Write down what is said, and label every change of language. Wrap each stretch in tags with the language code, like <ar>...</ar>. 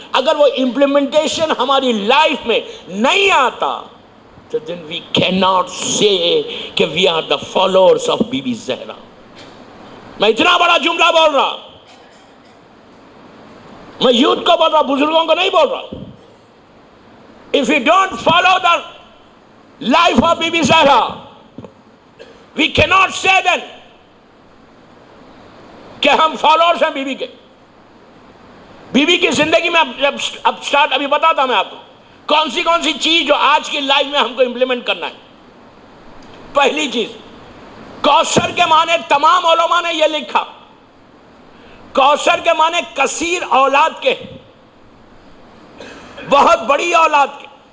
<ur>اگر وہ امپلیمنٹیشن ہماری لائف میں نہیں آتا تو</ur> <en>then we cannot say</en> <ur>کہ</ur> <en>we are the followers of</en> <ur>be be Zahra. میں اتنا بڑا جملہ بول رہا، میں یوتھ کو بول رہا، بزرگوں کو نہیں بول رہا.</ur> <en>If we don't follow the life of Bibi Zahra, we cannot say then</en> <ur>کہ ہم فالوورز ہیں بی بی کے. بی بی کی زندگی میں ابھی بتاتا میں آپ کو کون سی چیز جو آج کی لائف میں ہم کو امپلیمنٹ کرنا ہے. پہلی چیز، کوثر کے معنی تمام علماء نے یہ لکھا، کوثر کے معنی کثیر اولاد کے، بہت بڑی اولاد کے.</ur>